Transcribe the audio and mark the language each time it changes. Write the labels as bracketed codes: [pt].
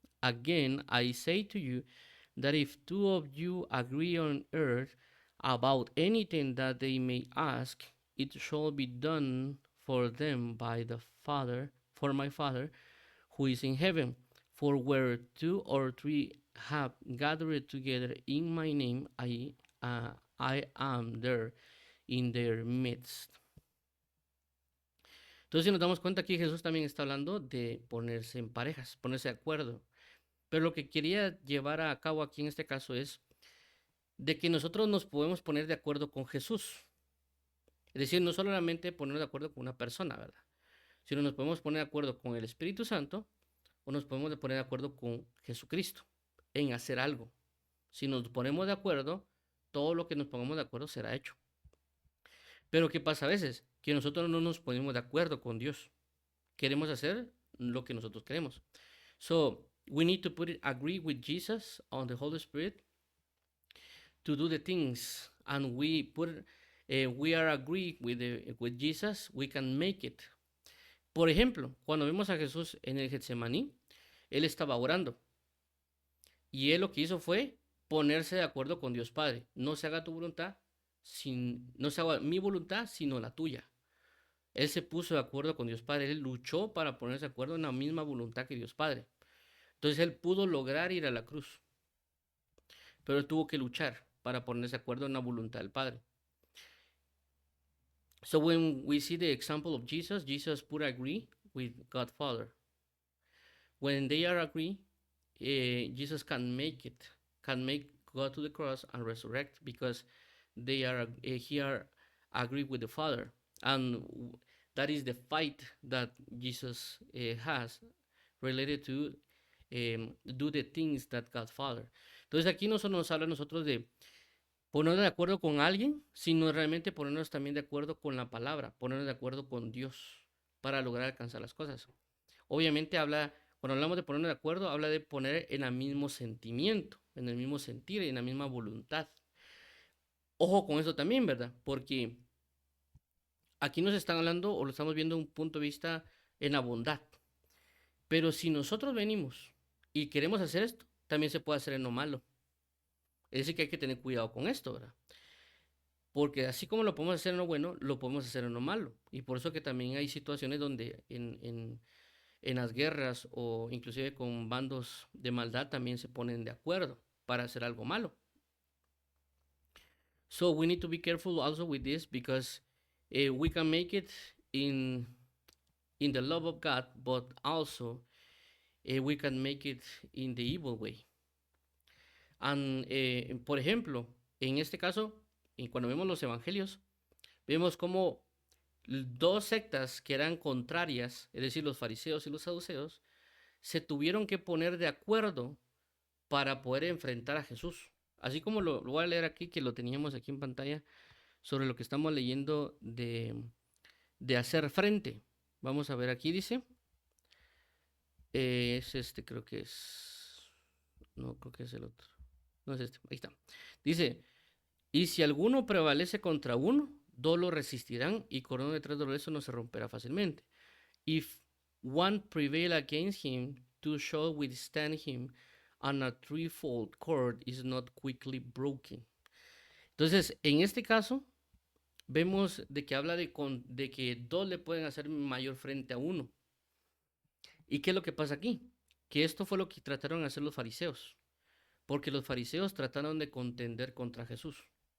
[en] Again, I say to you that if two of you agree on earth about anything that they may ask, it shall be done for them by for my Father who is in heaven. For where two or three have gathered together in my name, I am there in their midst. [es] Entonces, si nos damos cuenta aquí, Jesús también está hablando de ponerse en parejas, ponerse de acuerdo. Pero lo que quería llevar a cabo aquí en este caso es de que nosotros nos podemos poner de acuerdo con Jesús. Es decir, no solamente ponernos de acuerdo con una persona, ¿verdad? Sino nos podemos poner de acuerdo con el Espíritu Santo o nos podemos poner de acuerdo con Jesucristo en hacer algo. Si nos ponemos de acuerdo, todo lo que nos pongamos de acuerdo será hecho. Pero ¿qué pasa a veces? Que nosotros no nos ponemos de acuerdo con Dios. Queremos hacer lo que nosotros queremos. [en] So we need to agree with Jesus on the Holy Spirit to do the things, and we are agree with Jesus, we can make it. [es] Por ejemplo, cuando vemos a Jesús en el Getsemaní, él estaba orando y él lo que hizo fue ponerse de acuerdo con Dios Padre. No se haga tu voluntad, no se haga mi voluntad, sino la tuya. Él se puso de acuerdo con Dios Padre, él luchó para ponerse de acuerdo en la misma voluntad que Dios Padre. Entonces él pudo lograr ir a la cruz, pero él tuvo que luchar para ponerse de acuerdo en la voluntad del Padre. [en] So when we see the example of Jesus, Jesus would agree with God Father. When they are agree, Jesus can make go to the cross and resurrect because they are here agree with the Father, and that is the fight that Jesus has related to do the things that God Father. [es] Entonces aquí no solo nos habla a nosotros de ponernos de acuerdo con alguien, sino realmente ponernos también de acuerdo con la palabra, ponernos de acuerdo con Dios para lograr alcanzar las cosas. Obviamente cuando hablamos de ponernos de acuerdo, habla de poner en el mismo sentimiento, en el mismo sentir, en la misma voluntad. Ojo con eso también, ¿verdad? Porque aquí nos están hablando o lo estamos viendo de un punto de vista en la bondad. Pero si nosotros venimos y queremos hacer esto, también se puede hacer en lo malo. Es decir, que hay que tener cuidado con esto, ¿verdad? Porque así como lo podemos hacer en lo bueno, lo podemos hacer en lo malo. Y por eso que también hay situaciones donde en las guerras o inclusive con bandos de maldad también se ponen de acuerdo para hacer algo malo. [en] So we need to be careful also with this because we can make it in the love of God, but also we can make it in the evil way. [es] And, por ejemplo, en este caso, cuando vemos los evangelios, vemos como dos sectas que eran contrarias, es decir, los fariseos y los saduceos, se tuvieron que poner de acuerdo para poder enfrentar a Jesús. Así como lo voy a leer aquí, que lo teníamos aquí en pantalla, sobre lo que estamos leyendo de hacer frente. Vamos a ver aquí, dice. Es este, creo que es. No, creo que es el otro. No es este, ahí está. Dice, y si alguno prevalece contra uno, dos lo resistirán y cordón de tres dolores no se romperá fácilmente. [en] If one prevail against him, two shall withstand him, and a threefold cord is not quickly broken. [es] Entonces, en este caso, vemos de que habla de que dos le pueden hacer mayor frente a uno. ¿Y qué es lo que pasa aquí? Que esto fue lo que trataron de hacer los fariseos, porque los fariseos trataron de contender contra Jesús.